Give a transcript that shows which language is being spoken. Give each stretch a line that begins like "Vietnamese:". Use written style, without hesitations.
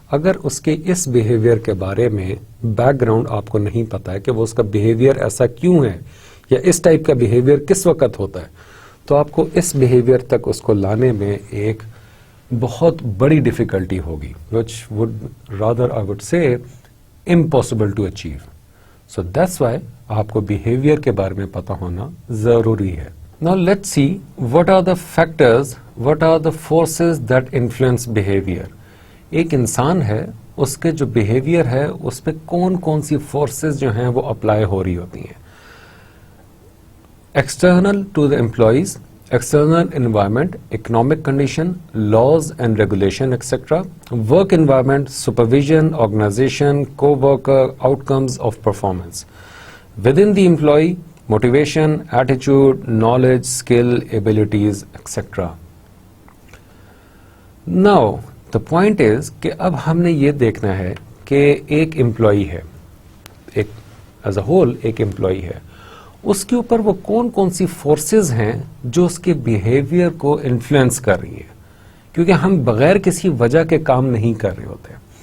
Urdu: اگر اس کے اس بیہیویئر کے بارے میں بیک گراؤنڈ آپ کو نہیں پتا ہے کہ وہ اس کا بیہیویئر ایسا کیوں ہے یا اس ٹائپ کا بیہیویئر کس وقت ہوتا ہے, تو آپ کو اس بیہیویئر تک اس کو لانے میں ایک بہت بڑی ڈیفیکلٹی ہوگی,
English: which would rather I would say impossible to achieve. So that's why
Urdu: آپ کو بیہیویئر کے بارے میں پتا ہونا ضروری ہے.
English: Now let's see what are the factors, what are the forces that influence behavior.
Urdu: ایک انسان ہے, اس کے جو بیہیویئر ہے اس پہ کون کون سی فورسز جو ہیں وہ اپلائی ہو رہی ہوتی ہیں.
English: External to the employees, external environment, economic condition, laws and regulation, etc. Work environment, supervision, organization, co-worker, outcomes of performance. Within the employee, motivation, attitude, knowledge, skill, abilities, etc. Now, the point is
Urdu: کہ اب ہم نے یہ دیکھنا ہے کہ ایک employee ہے, ایک ایز اے ہول ایک امپلائی ہے, اس کے اوپر وہ کون کون سی فورسز ہیں جو اس کے بیہیویئر کو انفلوئنس کر رہی ہیں, کیونکہ ہم بغیر کسی وجہ کے کام نہیں کر رہے ہوتے.